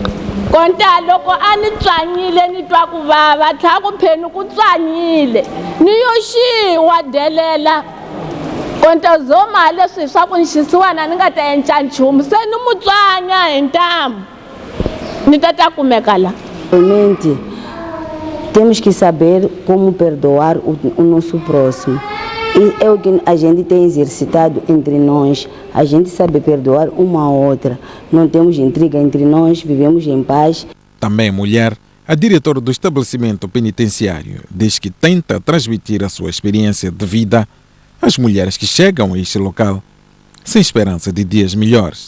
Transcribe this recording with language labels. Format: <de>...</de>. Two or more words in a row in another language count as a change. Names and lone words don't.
<ts>konta loko a ni tswanyile ni twa ku vava tlhaku pheni ku tswanyile ni yo xiwa delela konta zoma leswi swa ku nxisiwana ni nga ta endla nchumu se ni mutswanya hi ntamu ni ta kumeka la.</ts> <pt>Realmente temos que saber como perdoar o nosso próximo. E é o que a gente tem exercitado entre nós. A gente sabe perdoar uma a outra. Não temos intriga entre nós, vivemos em paz. Também mulher, a diretora do estabelecimento penitenciário diz que tenta transmitir a sua experiência de vida às mulheres que chegam a este local sem esperança de dias melhores.</pt>